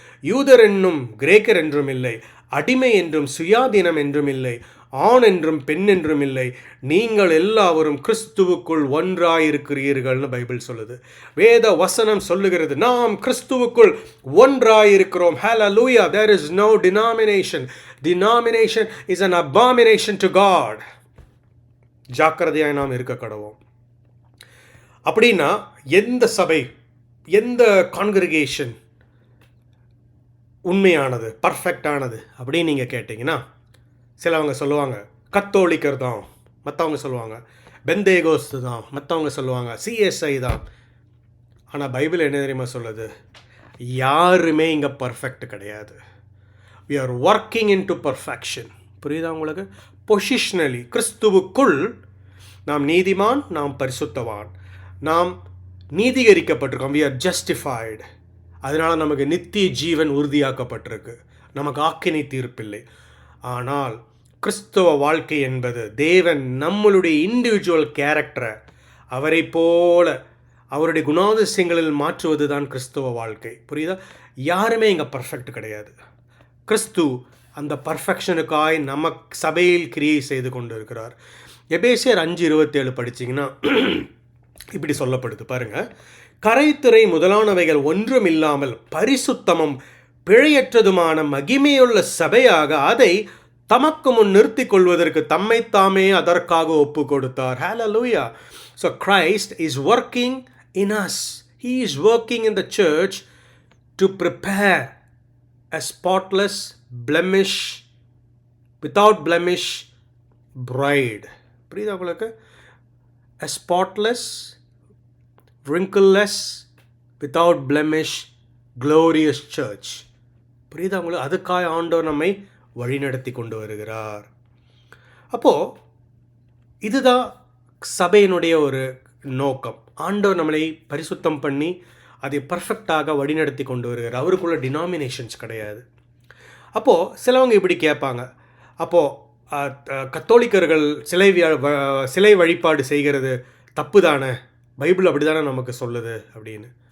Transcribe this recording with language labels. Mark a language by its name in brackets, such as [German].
[Tamil] யூதர் என்னும் கிரேக்கர் என்றும் இல்லை, அடிமை என்றும் சுயாதீனம் என்றும் இல்லை, ஆண் என்றும் பெண் என்றும் இல்லை, நீங்கள் எல்லாவரும் கிறிஸ்துவுக்குள் ஒன்றாயிருக்கிறீர்கள்னு பைபிள் சொல்லுது. வேத வசனம் சொல்லுகிறது, நாம் கிறிஸ்துவுக்குள் ஒன்றாயிருக்கிறோம். ஹல்லேலூயா. [English] There is no denomination. Denomination is an abomination to God. [Tamil] ஜாக்கிரதையாய் நாம் இருக்க கடவோம். அப்படின்னா எந்த சபை, எந்த கான்கிரிகேஷன் உண்மையானது, பர்ஃபெக்டானது அப்படின்னு நீங்கள் கேட்டிங்கன்னா, சிலவங்க சொல்லுவாங்க கத்தோலிக்கர் தான், மற்றவங்க சொல்லுவாங்க பெந்தேகோஸ்து தான், மற்றவங்க சொல்லுவாங்க சிஎஸ்ஐ தான். ஆனால் பைபிள் என்ன தெரியுமா சொல்லுது? யாருமே இங்கே பர்ஃபெக்ட் கிடையாது. [English] we are working into perfection. [Tamil] புரியுதா உங்களுக்கு? பொசிஷனலி கிறிஸ்துவுக்குள் நாம் நீதிமான், நாம் பரிசுத்தவான், நாம் நீதிகரிக்கப்பட்டிருக்கோம். [English] we are justified. [Tamil] அதனால் நமக்கு நித்திய ஜீவன் உறுதியாக்கப்பட்டிருக்கு, நமக்கு ஆக்கினை தீர்ப்பில்லை. ஆனால் கிறிஸ்துவ வாழ்க்கை என்பது தேவன் நம்மளுடைய இண்டிவிஜுவல் கேரக்டரை அவரை போல அவருடைய குணாதிசயங்களில் மாற்றுவது தான் கிறிஸ்துவ வாழ்க்கை. புரியுதா? யாருமே இங்கே பர்ஃபெக்ட் கிடையாது. கிறிஸ்து அந்த பர்ஃபெக்ஷனுக்காய் நம்ம சபையில் கிரியை செய்து கொண்டு இருக்கிறார். எபேசியர் 5:27 படிச்சிங்கன்னா இப்படி சொல்லப்படுது பாருங்கள். கரைத்திரை முதலானவைகள் ஒன்றும் இல்லாமல் பரிசுத்தமும் பிழையற்றதுமான மகிமையுள்ள சபையாக அதை தமக்கு முன் நிறுத்தி கொள்வதற்கு தம்மைத்தாமே அதற்காக ஒப்பு கொடுத்தார். ஹல்லேலூயா. [English] So Christ is working in us. He is working in the church to prepare a spotless, blemish, without blemish bride. [Tamil] புரியுதா உங்களுக்கு? [English] A spotless, wrinkleless, without blemish, glorious church. [Tamil] புரியுதா உங்களுக்கு? அதுக்காக ஆண்டவர் நம்மை வழிநடத்தி கொண்டு வருகிறார். அப்போது இதுதான் சபையினுடைய ஒரு நோக்கம். ஆண்டவர் நம்மளை பரிசுத்தம் பண்ணி அதை பர்ஃபெக்டாக வழிநடத்தி கொண்டு வருகிறார். அவருக்குள்ள டினாமினேஷன்ஸ் கிடையாது. அப்போது சிலவங்க இப்படி கேட்பாங்க, அப்போது கத்தோலிக்கர்கள் சிலை வழிபாடு செய்கிறது தப்பு தானே, பைபிள் அப்படி தானே நமக்கு சொல்லுது அப்படின்னு.